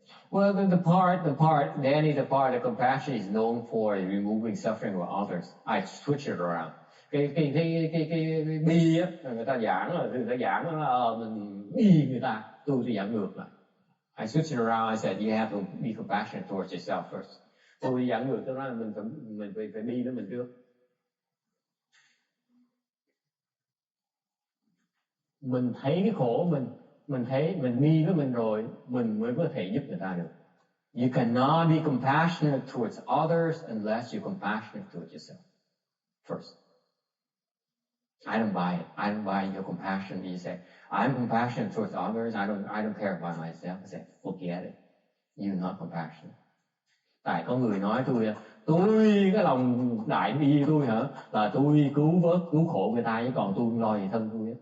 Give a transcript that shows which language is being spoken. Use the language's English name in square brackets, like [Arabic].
[English] Well, the part, Danny, the part of compassion is known for removing suffering with others. I switch it around. [Vietnamese] Cái bi á, người ta giảng là mình bi người ta, tôi giảng ngược lại. [English] I switch it around. I said you have to be compassionate towards yourself first. [Vietnamese] Tôi giảng ngược, tôi nói là mình phải bi với mình trước. Mình thấy cái khổ mình thấy mình bi với mình rồi, mình mới có thể giúp người ta được. [English] You cannot be compassionate towards others unless you're compassionate towards yourself first. I don't buy it. I don't buy your compassion. You say, I'm compassionate towards others. I don't care about myself. I say, forget it. You're not compassionate. [Vietnamese] Tại có người nói tôi cái lòng đại bi tôi hả, là tôi cứu vớt, cứu khổ người ta, chứ còn tôi không lo gì thân tôi.